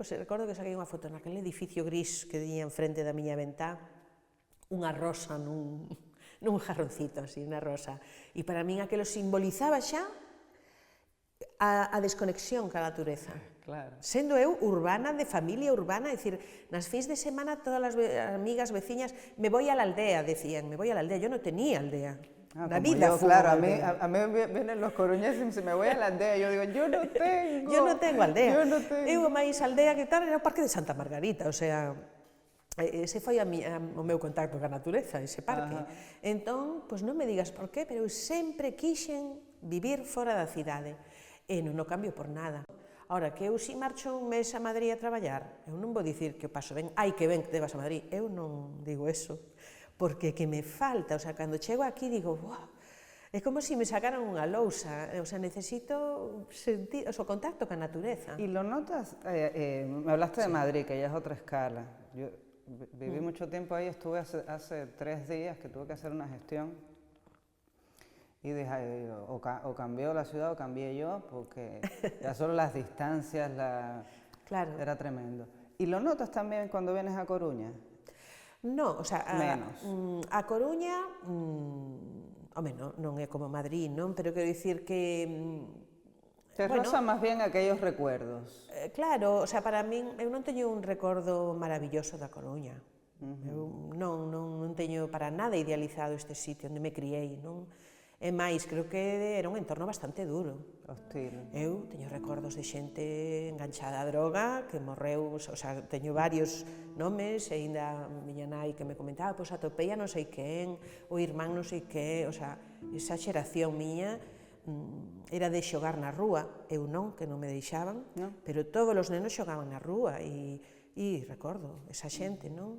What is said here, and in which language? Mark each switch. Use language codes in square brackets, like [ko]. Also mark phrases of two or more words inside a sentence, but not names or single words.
[gl] Pois recordo que saquei unha foto naquele edificio gris que tiña enfrente da miña ventá, unha rosa nun jarroncito, así, unha rosa. E para min aquilo simbolizaba xa a desconexión ca natureza. Claro. Sendo eu urbana, de familia urbana, é dicir, nas fins de semana todas as amigas, veciñas, [es] me voy a la aldea, decían, me voy a la aldea, yo no tenía aldea. La vida yo, claro, a mí vienen los coruñeses y se me voy a la aldea, yo digo, yo no tengo. Yo no tengo aldea. Yo no tengo. [gl] Eu máis aldea que tal era o Parque de Santa Margarita, o sea, ese foi o meu contacto ca natureza, ese parque. Entón, pois non me digas por qué, pero eu sempre quixen vivir fora da cidade, e non o cambio por nada. Ahora, que eu si marcho un mes a Madrid a traballar, eu non vou dicir que o paso ben, ai, que ben que te vas a Madrid, eu non digo eso, porque que me falta, o sea, cando chego aquí digo, buah, é como se me sacaran unha lousa, o sea, necesito sentir o contacto ca natureza. [es] ¿Y lo notas? Me hablaste de Madrid, que ya es otra escala. Yo viví mucho tiempo ahí, estuve hace 3 días que tuve que hacer una gestión y dije, o cambió la ciudad o cambié yo, porque ya solo las distancias Claro. era tremendo. ¿Y lo notas también cuando vienes a Coruña? [gl] No, o sea, [es] Menos. [gl] A Coruña, home, non é como Madrid, non? Pero quero dicir que... [es] Te roza más bien aquellos recuerdos. [gl] Claro, o sea, para min, eu non teño un recordo maravilloso da Coruña. Eu non teño para nada idealizado este sitio onde me criei, non? E máis, creo que era un entorno bastante duro. Hostil. Eu teño recordos de xente enganchada a droga, que morreu, o sea, teño varios nomes, e ainda miña nai que me comentaba, pois atopei a non sei quen, o irmán non sei que, o sea, esa xeración miña era de xogar na rúa, eu non, que non me deixaban, pero todos os nenos xogaban na rúa, e recordo esa xente, non?